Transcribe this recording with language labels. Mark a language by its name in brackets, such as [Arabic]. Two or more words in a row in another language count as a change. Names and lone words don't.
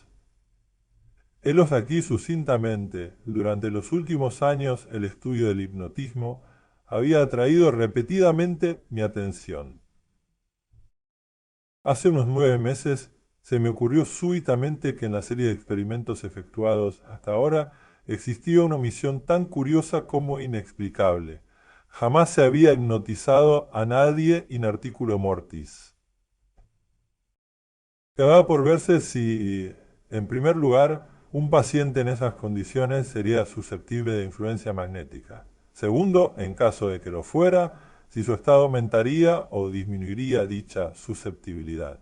[Spanish] Helos aquí sucintamente, durante los últimos años el estudio del hipnotismo había atraído repetidamente mi atención. Hace unos 9 meses se me ocurrió súbitamente que en la serie de experimentos efectuados hasta ahora existía una omisión tan curiosa como inexplicable. Jamás se había hipnotizado a nadie [Latin] in articulo mortis. [Spanish] Quedaba por verse si, en primer lugar, un paciente en esas condiciones sería susceptible de influencia magnética. Segundo, en caso de que lo fuera, si su estado aumentaría o disminuiría dicha susceptibilidad.